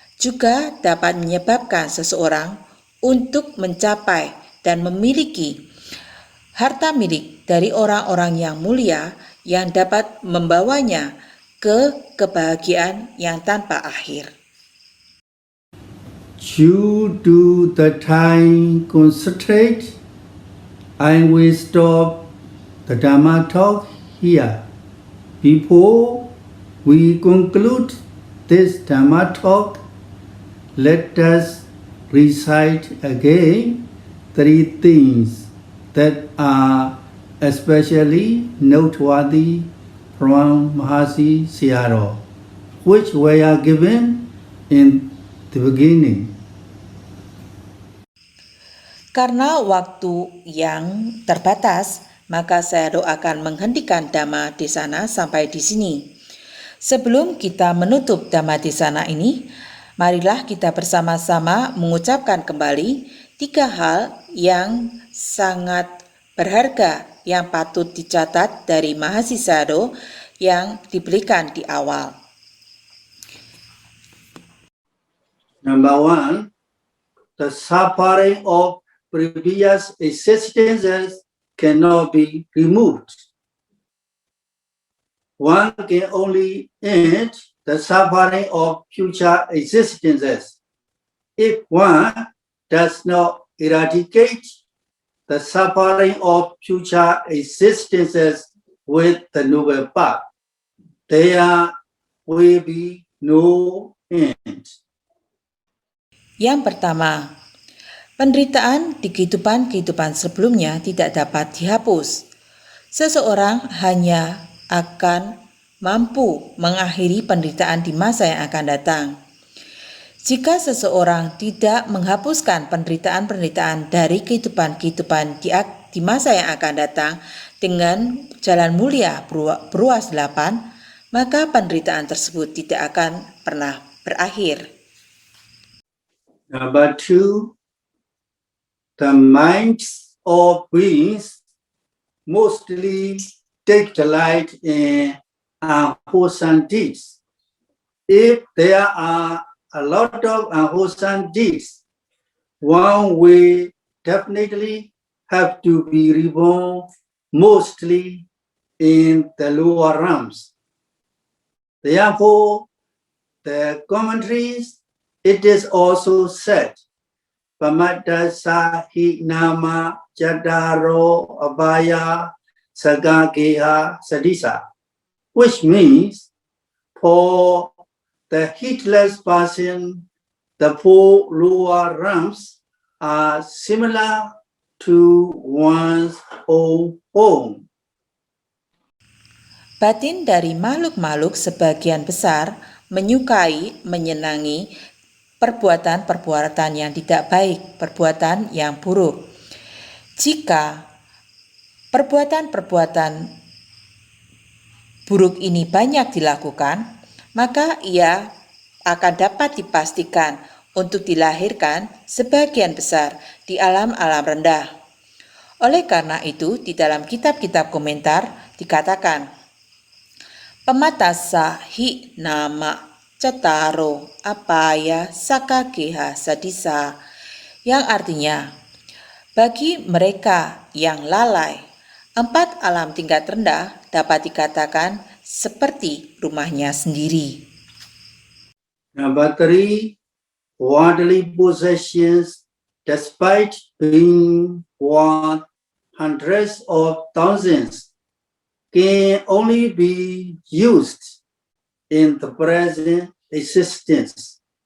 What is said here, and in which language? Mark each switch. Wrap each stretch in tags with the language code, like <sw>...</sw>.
<id>juga dapat menyebabkan seseorang untuk mencapai dan memiliki harta milik dari orang-orang yang mulia yang dapat membawanya ke kebahagiaan yang tanpa akhir.</id> <en>Due to the time constraint, I will stop the Dhamma talk here. Before we conclude this Dhamma talk, let us recite again three things that are especially noteworthy from Mahasi Sayadaw, which were given in the beginning.</en> <id>Karena waktu yang terbatas, maka saya doakan menghentikan Dhamma Desana sampai di sini. Sebelum kita menutup Dhamma Desana ini, marilah kita bersama-sama mengucapkan kembali 3 hal yang sangat berharga yang patut dicatat dari Mahasi Sayadaw yang diberikan di awal.</id> <en>Number 1, the suffering of previous existences cannot be removed. One can only end the suffering of future existences. If one does not eradicate the suffering of future existences with the noble path, there will be no end.</en> <id>Yang pertama, penderitaan di kehidupan-kehidupan sebelumnya tidak dapat dihapus. Seseorang hanya akan mampu mengakhiri penderitaan di masa yang akan datang. Jika seseorang tidak menghapuskan penderitaan-penderitaan dari kehidupan-kehidupan di masa yang akan datang dengan jalan mulia beruas 8, maka penderitaan tersebut tidak akan pernah berakhir.</id> <en>Number 2, the minds of beings mostly take delight in unwholesome deeds. If there are a lot of unwholesome deeds, one will definitely have to be reborn mostly in the lower realms. Therefore, the commentaries, it is also said,</en> <pi>Pamadasa hi nama jadaro abaya sagageha sadisa,</pi> <en>which means for the heedless person, the 4 lower realms are similar to one's own home.</en> <id>Batin dari makhluk-makhluk sebagian besar menyukai, menyenangi perbuatan-perbuatan yang tidak baik, perbuatan yang buruk. Jika perbuatan-perbuatan buruk ini banyak dilakukan, maka ia akan dapat dipastikan untuk dilahirkan sebagian besar di alam-alam rendah. Oleh karena itu, di dalam kitab-kitab komentar dikatakan,</id> <pi>Pamatasa hi nama Cataro apaya sakageha sadisa,</pi> <id>yang artinya, bagi mereka yang lalai, 4 alam tingkat rendah dapat dikatakan seperti rumahnya sendiri.</id> <en>Number 3, worldly possessions, despite being worth hundreds of thousands, can only be used in the present existence.</en>